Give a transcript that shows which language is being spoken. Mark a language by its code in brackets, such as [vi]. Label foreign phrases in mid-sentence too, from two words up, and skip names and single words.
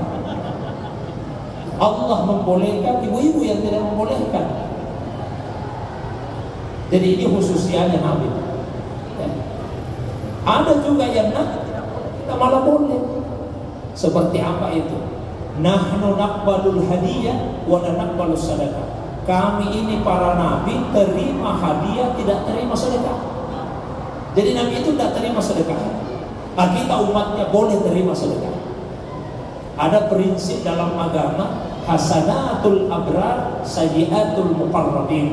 [id] Allah membolehkan, ibu-ibu yang tidak membolehkan. Jadi ini khususnya Nabi. Ya. Ada juga yang kita malah boleh. Seperti apa itu? [ar] نحن نقبل الهدية ولا نقبل الصدقة. [id] Kami ini para nabi terima hadiah, tidak terima sedekah. Jadi Nabi itu tidak terima sedekah. Kita umatnya boleh terima sedekah. Ada prinsip dalam agama, [ar] حسنات الأبرار سيئات المقربين.